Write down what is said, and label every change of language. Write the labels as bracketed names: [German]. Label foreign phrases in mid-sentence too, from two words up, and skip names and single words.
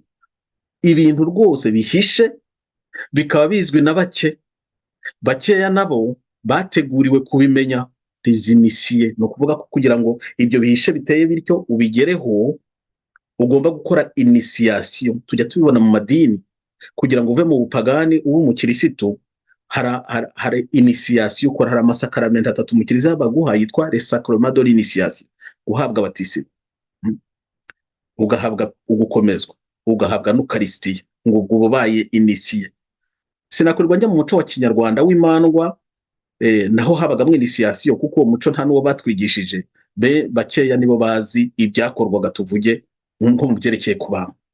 [Kinyarwanda] Ibintu rwose bihishe, bikaba bizwi na bakeya nabo bateguriwe kubimenya, [French] les initiés. [Kinyarwanda] No kuvuga ko kugira ngo ibyo bihishe biteye bityo ubigereho, ugomba gukora initiation. Tujya tubibona mu madini, kugira ngo uve mu bupagani ube mu kirisitu, hari initiation ukora. Hari amasakaramentu 3 mu kiliziya baguha yitwa [French] les sacrements de l'initiation. [Kinyarwanda] Uhabwa batisimu, ugahabwa ugukomezwa, ugahabwa n'ukaristiya, ngo ubaye initié. Sinakurirwa njya mu muco wa kinyarwanda w'imandwa, naho habagamo initiation, kuko uwo muco nta n'uwo batwigishije. Bakeya nibo bazi ibyakorwaga, tuvuge nko mu byerekeye kubamba.